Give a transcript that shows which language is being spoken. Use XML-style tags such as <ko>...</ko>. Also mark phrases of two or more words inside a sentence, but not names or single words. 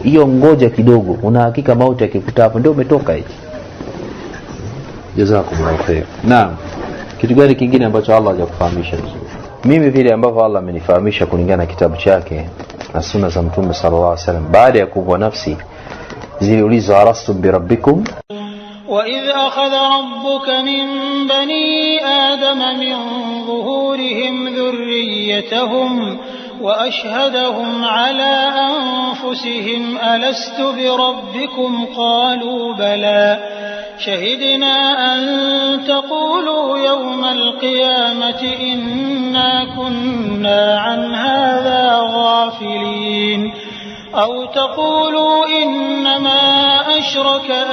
<sw>Hiyo ngoja kidogo, una hakika mauti yakikuta hapo ndio umetoka hivi.</sw> <ar>جزاكم الله خير. Naam.</ar> <sw>Kitu gani kingine ambacho Allah hajakufahamisha vizuri? Mimi vile ambavyo Allah amenifahamisha kulingana na kitabu chake na sunna za Mtume</sw> <ar>صلى الله عليه وسلم,</ar> <sw>baada ya kuwa nafsi ziliulizwa</sw> <ar>ألستم بربكم وَإِذْ أَخَذَ رَبُّكَ مِنْ بَنِي آدَمَ مِنْ ظُهُورِهِمْ ذُرِّيَّتَهُمْ وَأَشْهَدَهُمْ عَلَى أَنفُسِهِمْ أَلَسْتُ بِرَبِّكُمْ قَالُوا بَلَى شَهِدْنَا أَن تَقُولُوا يَوْمَ الْقِيَامَةِ إِنَّا كُنَّا عَنْ هَذَا غَافِلِينَ أو تقولوا إنما أشرك</ar>